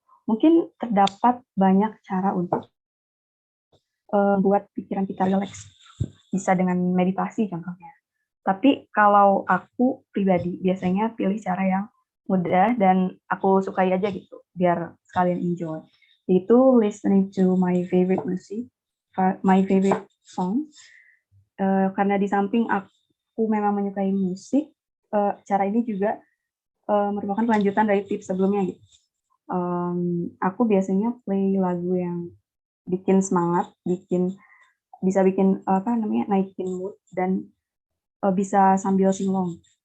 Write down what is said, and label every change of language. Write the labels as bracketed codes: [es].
[id] Mungkin terdapat banyak cara untuk buat pikiran kita relax. Bisa dengan meditasi contohnya. Tapi kalau aku pribadi biasanya pilih cara yang mudah dan aku sukai aja gitu, biar sekalian enjoy. Yaitu [en] listening to my favorite music, my favorite song. [id] Karena di samping aku memang menyukai musik, cara ini juga merupakan kelanjutan dari tips sebelumnya gitu. Aku biasanya play lagu yang bikin semangat, bisa bikin naikin mood dan bisa sambil singlong.